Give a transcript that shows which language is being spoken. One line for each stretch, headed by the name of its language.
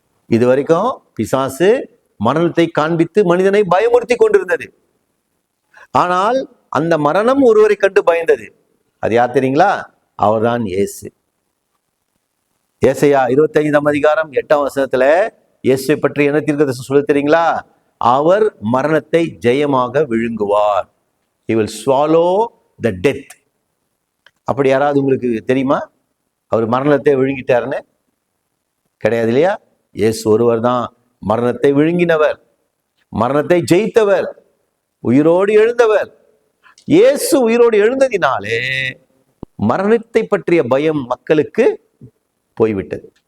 Tamil: இதுவரைக்கும் பிசாசு மரணத்தை காண்பித்து மனிதனை பயமுறுத்தி கொண்டிருந்தது. ஆனால் அந்த மரணம் ஒருவரை கண்டு பயந்தது. அது யார் தெரியுங்களா? அவர்தான் இயேசு. ஏசாயா 25ஆம் அதிகாரம் 8ஆம் வசனத்துல இயேசுவை பற்றி என்ன தீர்க்கதரிசனம் சொல்ல தெரியுங்களா? அவர் மரணத்தை ஜெயமாக விழுங்குவார்.
English: He will swallow the death.
Tamil: அப்படி யாராவது உங்களுக்கு தெரியுமா அவர் மரணத்தை விழுங்கிட்டாருன்னு? கிடையாது இல்லையா? இயேசு ஒருவர் தான் மரணத்தை விழுங்கினவர், மரணத்தை ஜெயித்தவர், உயிரோடு எழுந்தவர். இயேசு உயிரோடு எழுந்ததினாலே மரணத்தை பற்றிய பயம் மக்களுக்கு போய்விட்டது.